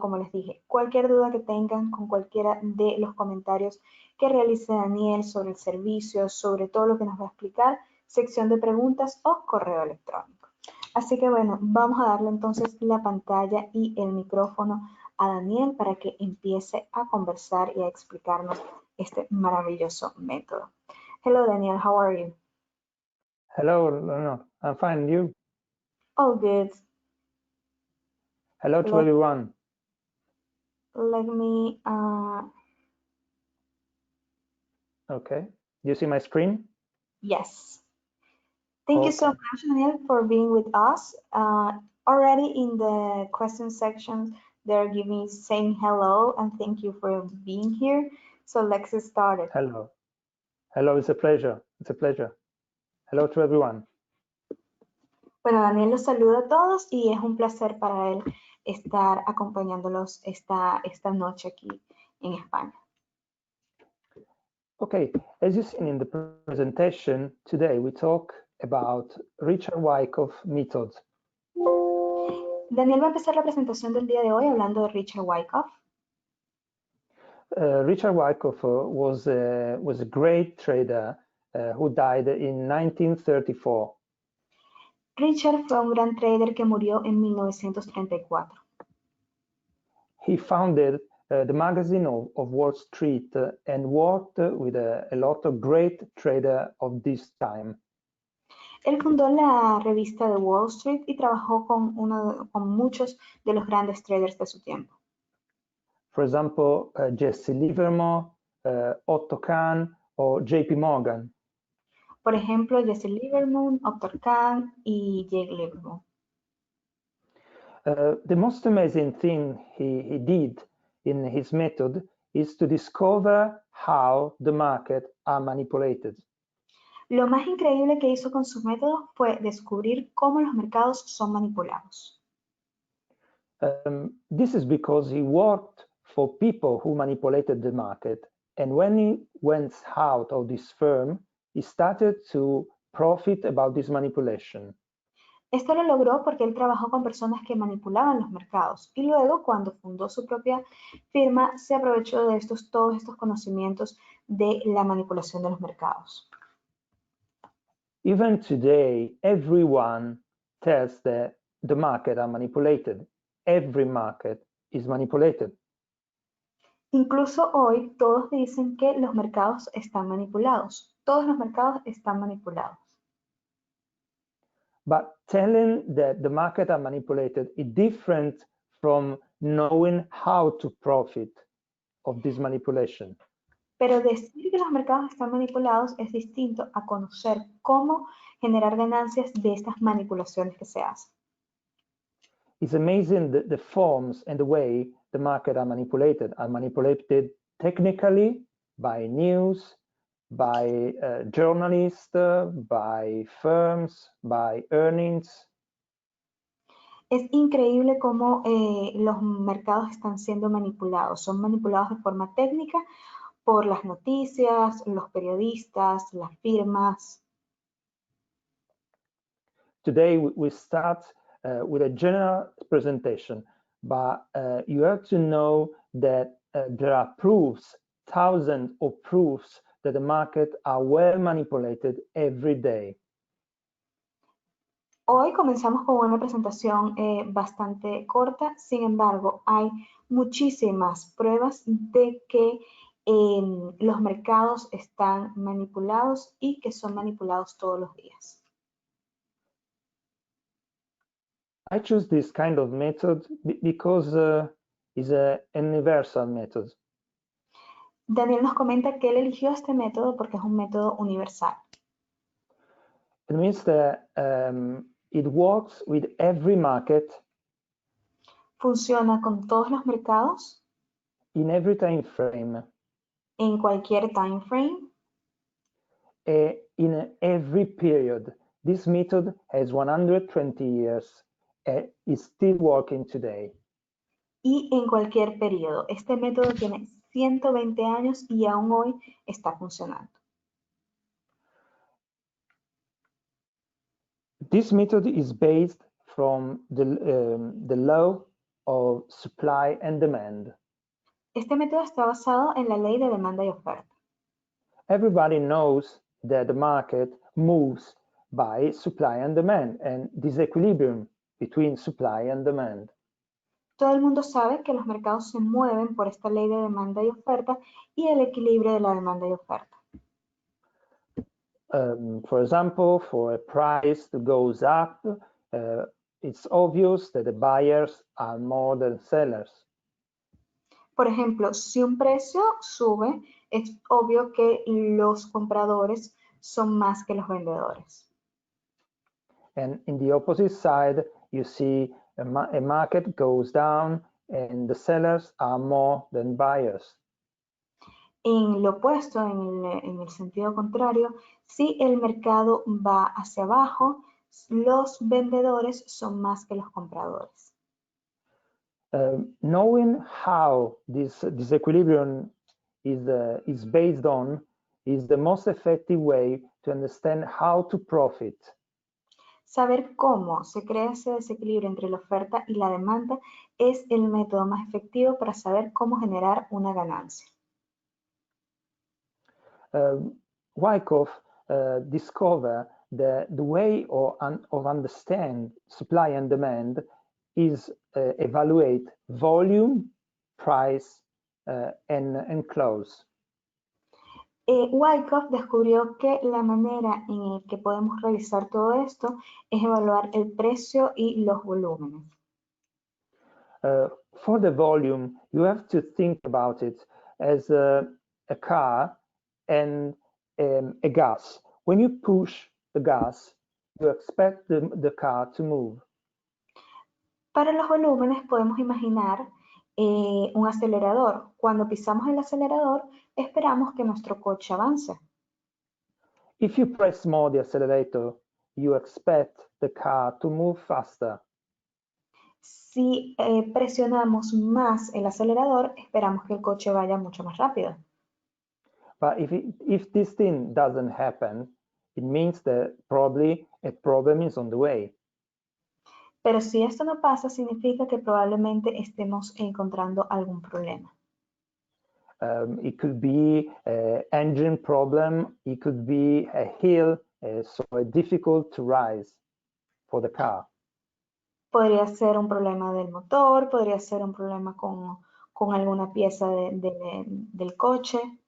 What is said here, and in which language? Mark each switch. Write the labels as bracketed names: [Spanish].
[Spanish] Como les dije, cualquier duda que tengan con cualquiera de los comentarios que realice Daniel sobre el servicio, sobre todo lo que nos va a explicar, sección de preguntas o correo electrónico. Así que bueno, vamos a darle entonces la pantalla y el micrófono a Daniel para que empiece a conversar y a explicarnos este maravilloso método. [English] Hello Daniel, how are you? Hello, no, I'm fine. You? All good. Hello to everyone. Let me. Okay. You see my screen? Yes. Thank you so much, Daniel, for being with us. Already in the question section, they're giving saying hello and thank you for being here. So let's get started. Hello. Hello, it's a pleasure. It's a pleasure. Hello to everyone. [Spanish] Bueno, Daniel los saluda a todos y es un placer para él estar acompañándolos esta noche aquí en España. [English] Okay, as you've seen in the presentation, today we talk about Richard Wyckoff method. [Spanish] Daniel va a empezar la presentación del día de hoy hablando de Richard Wyckoff. [English] Richard Wyckoff was a great trader who died in 1934. [Spanish] Richard fue un gran trader que murió en 1934. [English] He founded the magazine of Wall Street and worked with a lot of great traders of this time. [Spanish] Él fundó la revista de Wall Street y trabajó con muchos de los grandes traders de su tiempo. [English] For example, Jesse Livermore, Otto Kahn, or JP Morgan. [Spanish] Por ejemplo, Jesse Livermore, Otto Kahn y Jake Livermore. [English] The most amazing thing he did in his method is to discover how the market are manipulated. [Spanish] Lo más increíble que hizo con su método fue descubrir cómo los mercados son manipulados. [English] This is because he worked for people who manipulated the market, and when he went out of this firm, he started to profit about this manipulation. [Spanish] Esto lo logró porque él trabajó con personas que manipulaban los mercados y luego cuando fundó su propia firma se aprovechó de todos estos conocimientos de la manipulación de los mercados. [English] Even today, everyone tells that the market are manipulated. Every market is manipulated. [Spanish] Incluso hoy todos dicen que los mercados están manipulados. Todos los mercados están manipulados. [English] But telling that the market are manipulated is different from knowing how to profit of this manipulation. [Spanish] Pero decir que los mercados están manipulados es distinto a conocer cómo generar ganancias de estas manipulaciones que se hacen. [English] It's amazing the forms and the way the market are manipulated technically by news, by journalists, by firms, by earnings. [Spanish] Es increíble cómo los mercados están siendo manipulados. Son manipulados de forma técnica por las noticias, los periodistas, las firmas. [English] Today we start with a general presentation, but you have to know that there are proofs, thousands of proofs that the market are well manipulated every day. [Spanish] Hoy comenzamos con una presentación bastante corta, sin embargo, hay muchísimas pruebas de que los mercados están manipulados y que son manipulados todos los días. [English] I choose this kind of method because it's a universal method. [Spanish] Daniel nos comenta que él eligió este método porque es un método universal. [English] It means that it works with every market [Spanish] Funciona con todos los mercados, [English] in every time frame, [Spanish] en cualquier time frame, [English] in every period. This method has 120 years and is still working today. [Spanish] y en cualquier periodo. Este método tiene 120 años y aún hoy está funcionando. [English] This method is based from the law of supply and demand. [Spanish] Este método está basado en la ley de demanda y oferta. [English] Everybody knows that the market moves by supply and demand and disequilibrium between supply and demand. [Spanish] Todo el mundo sabe que los mercados se mueven por esta ley de demanda y oferta y el equilibrio de la demanda y oferta. [English] For example, for a price that goes up, it's obvious that the buyers are more than sellers. [Spanish] Por ejemplo, si un precio sube, es obvio que los compradores son más que los vendedores. [English] And in the opposite side, you see a market goes down and the sellers are more than buyers. [Spanish] En lo opuesto, en el sentido contrario, si el mercado va hacia abajo, los vendedores son más que los compradores. [English] Knowing how this disequilibrium is based on is the most effective way to understand how to profit. [Spanish] Saber cómo se crea ese desequilibrio entre la oferta y la demanda es el método más efectivo para saber cómo generar una ganancia. [English] Wyckoff discovered that the way of understand supply and demand is evaluate volume, price, and close. [Spanish] Wyckoff descubrió que la manera en la que podemos realizar todo esto es evaluar el precio y los volúmenes. [English] For the volume, you have to think about it as a car and a gas. When you push the gas, you expect the car to move. [Spanish] Para los volúmenes podemos imaginar un acelerador. Cuando pisamos el acelerador, esperamos que nuestro coche avance. [English] If you press more the accelerator, you expect the car to move faster. [Spanish] Si presionamos más el acelerador, esperamos que el coche vaya mucho más rápido. [English] But if this thing doesn't happen, it means that probably a problem is on the way. [Spanish] Pero si esto no pasa, significa que probablemente estemos encontrando algún problema. [English] It could be an engine problem, it could be a hill, so difficult to rise for the car. [Spanish] Podría ser un problema del motor, podría ser un problema con alguna pieza del coche.